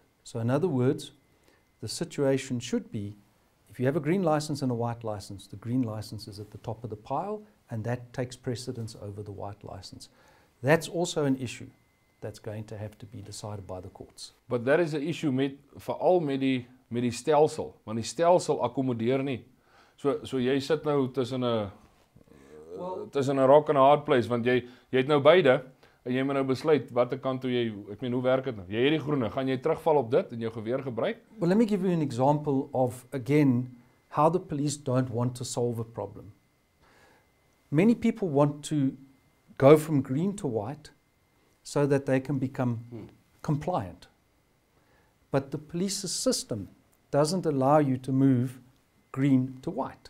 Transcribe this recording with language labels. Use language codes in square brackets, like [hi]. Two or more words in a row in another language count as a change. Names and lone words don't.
[en] So in other words, the situation should be, if you have a green license and a white license, the green license is at the top of the pile, and that takes precedence over the white license. That's also an issue that's going to have to be decided by the courts. But that is an issue [af] veral met die stelsel, want die stelsel akkommodeer nie. So jy sit nou tussen 'n [en] rock and a hard place, [af] want jy het nou beide, en jy moet nou besluit watter kant toe jy, ek meen, hoe werk dit nou? Jy het die groene, gaan jy terugval op dit en jou geweer gebruik? [en] Well, let me give you an example of, again, how the police don't want to solve a problem. Many people want to go from green to white so that they can become compliant. But the police's system doesn't allow you to move green to white.